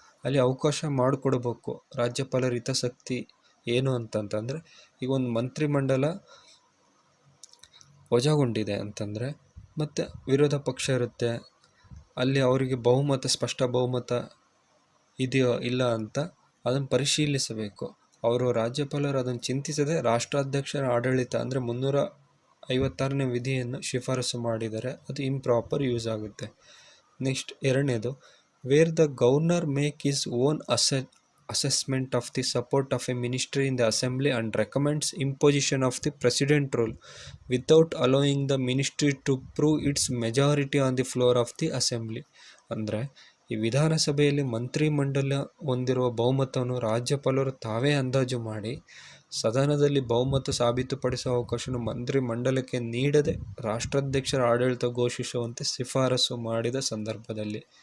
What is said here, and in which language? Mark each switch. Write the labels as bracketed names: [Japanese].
[Kannada] ಅಲ್ಲಿ ಅವಕಾಶ ಮಾಡಿಕೊಡ್ಬೇಕು ರಾಜ್ಯಪಾಲರ ಹಿತಾಸಕ್ತಿ ಏನು ಅಂತಂತಂದರೆ, ಈಗ ಒಂದು ಮಂತ್ರಿಮಂಡಲ ವಜಾಗೊಂಡಿದೆ ಅಂತಂದರೆ ಮತ್ತು ವಿರೋಧ ಪಕ್ಷ ಇರುತ್ತೆ, ಅಲ್ಲಿ ಅವರಿಗೆ ಸ್ಪಷ್ಟ ಬಹುಮತ ಇದೆಯೋ ಇಲ್ಲ ಅಂತ ಅದನ್ನು ಪರಿಶೀಲಿಸಬೇಕು. ಅವರು ರಾಜ್ಯಪಾಲರು ಅದನ್ನು ಚಿಂತಿಸದೆ ರಾಷ್ಟ್ರಾಧ್ಯಕ್ಷರ ಆಡಳಿತ ಅಂದರೆ 356ನೇ ವಿಧಿಯನ್ನು ಶಿಫಾರಸು ಮಾಡಿದರೆ ಅದು ಇಂಪ್ರಾಪರ್ ಯೂಸ್ ಆಗುತ್ತೆ. [English] next, [Kannada] ಎರಡನೇದು, [English] Where the governor make his own assessment of the support of a ministry in the assembly and recommends imposition of the president rule without allowing the ministry to prove its majority on the floor of the assembly. [Kannada] ಅಂದರೆ ಈ ವಿಧಾನಸಭೆಯಲ್ಲಿ ಮಂತ್ರಿಮಂಡಲ ಹೊಂದಿರುವ ಬಹುಮತವನ್ನು ರಾಜ್ಯಪಾಲರು ತಾವೇ ಅಂದಾಜು ಮಾಡಿ ಸದನದಲ್ಲಿ ಬಹುಮತ ಸಾಬೀತುಪಡಿಸುವ ಅವಕಾಶವನ್ನು ಮಂತ್ರಿಮಂಡಲಕ್ಕೆ ನೀಡದೆ ರಾಷ್ಟ್ರಾಧ್ಯಕ್ಷರ ಆಡಳಿತ ಘೋಷಿಸುವಂತೆ ಶಿಫಾರಸು ಮಾಡಿದ ಸಂದರ್ಭದಲ್ಲಿ.